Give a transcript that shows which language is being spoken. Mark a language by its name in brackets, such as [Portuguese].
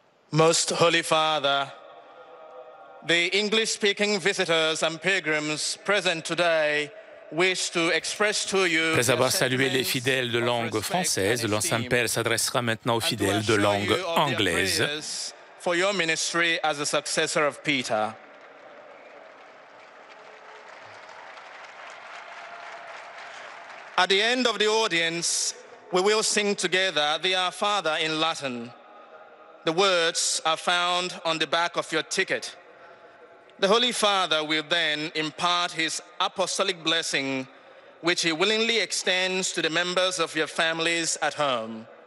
[English] Most Holy Father, the English-speaking visitors and pilgrims present today wish to express to you. [French] Après avoir salué les fidèles de langue française, le Saint-Père s'adressera maintenant aux fidèles de langue anglaise. [English] For your ministry as a successor of Peter. At the end of the audience, we will sing together the Our Father in Latin. The words are found on the back of your ticket. The Holy Father will then impart his apostolic blessing, which he willingly extends to the members of your families at home.